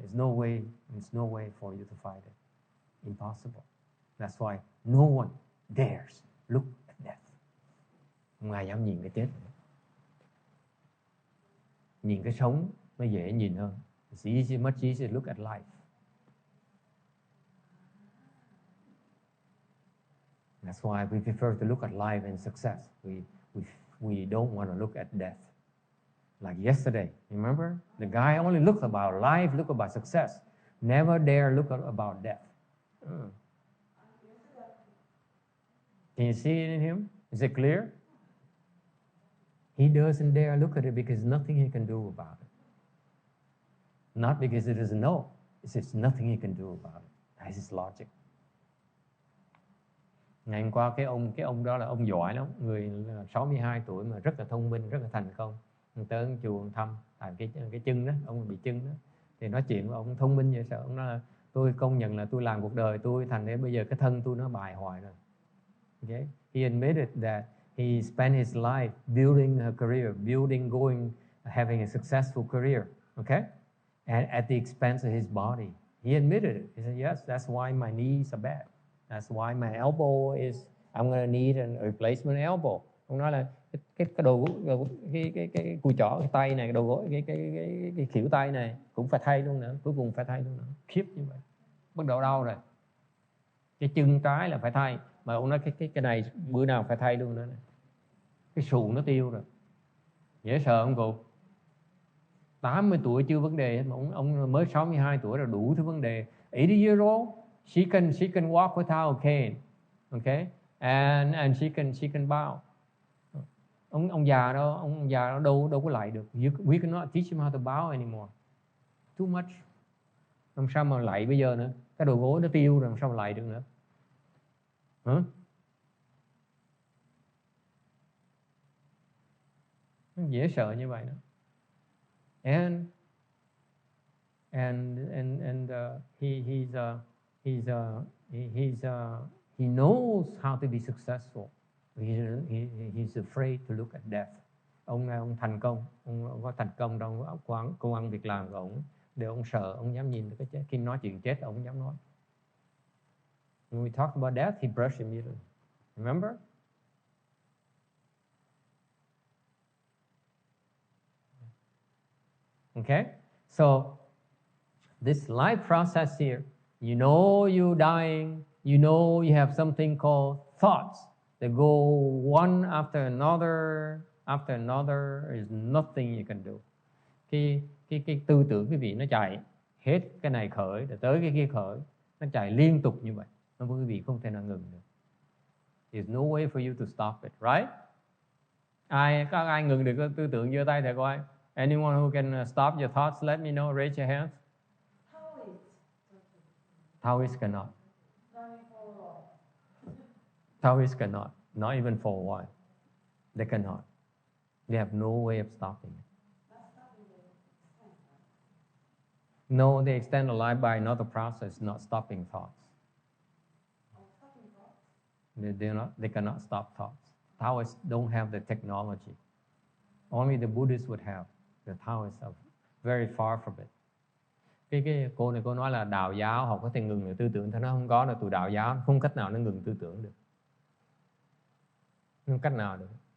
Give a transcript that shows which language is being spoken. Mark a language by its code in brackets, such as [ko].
[en] There's no way for you to fight it. Impossible. That's why no one dares look at death. [vi] Không ai dám nhìn cái chết. Nhìn cái sống nó dễ nhìn hơn. [en] It's easy, much easier to look at life. That's why we prefer to look at life and success. We don't want to look at death. Like yesterday, remember? The guy only looked about life, looked about success. Never dare look about death. Can you see it in him? Is it clear? He doesn't dare look at it because nothing he can do about it. Not because he doesn't know. It's just nothing he can do about it. That's his logic. [vi] Ngày hôm qua cái ông đó là ông giỏi lắm, người 62 tuổi mà rất là thông minh, rất là thành công. Ông tới chùa thăm, tại cái chân đó, ông bị chân đó. Thì nói chuyện với ông thông minh vậy sao? Ông nói là tôi công nhận là tôi làm cuộc đời tôi thành thế bây giờ cái thân tôi nó bại hoại rồi. [en] Okay? He admitted that he spent his life building a career, having a successful career. Okay? And at the expense of his body. He admitted it. He said, yes, that's why my knees are bad. That's why my elbow I'm going to need a replacement elbow. [vi] Ông nói là cái cùi chỏ, cái tay này, cái đầu gối, cái khuỷu tay này cũng phải thay luôn nữa. Cuối cùng phải thay luôn nữa. Khiếp như vậy. Bắt đầu đau rồi. Cái chân trái là phải thay. Mà ông nói cái này bữa nào phải thay luôn nữa này. Cái sụn nó tiêu rồi. Dễ sợ không cụ? 80 tuổi chưa vấn đề, mà ông mới 62 tuổi rồi đủ thứ vấn đề. [en] 80 years old, she can walk without a cane, okay, and she can bow. [vi] Ông già đó đâu có lại được. [en] We cannot teach him how to bow anymore. Too much. [vi] Làm sao mà lại bây giờ nữa? Cái đầu gối nó tiêu rồi, làm sao mà lại được nữa? Hả? Nó dễ sợ như vậy đó. [en] And he knows how to be successful. He's afraid to look at death. [vi] Ông thành công, ông có thành công trong công ăn việc làm của ông, để ông sợ, ông dám nhìn được cái chết. Khi nói chuyện chết ông không dám nói. [en] When we talk about death, he brushed immediately. Remember? Okay? So, this life process here, you know you're dying, you know you have something called thoughts. They go one after another, is nothing you can do. [vi] Cái tư tưởng quý vị nó chạy, hết cái này khởi, rồi tới cái kia khởi, nó chạy liên tục như vậy. Nó quý vị không thể nào ngừng được. [en] There's no way for you to stop it, right? [vi] Các ai ngừng được cái tư tưởng giơ tay thử coi. [en] Anyone who can stop your thoughts, let me know, raise your hands. Taoists cannot. Taoists cannot. Not even for a while. They cannot. They have no way of stopping it. No, they extend the life by another process, not stopping thoughts. They cannot stop thoughts. Taoists don't have the technology. Only the Buddhists would have. The Taoists are very far from it. [vi] Cái cô này cô nói là đạo giáo họ có thể ngừng được tư tưởng, nó không có, là tụi đạo giáo không cách nào nó ngừng tư tưởng được. Không cách nào được.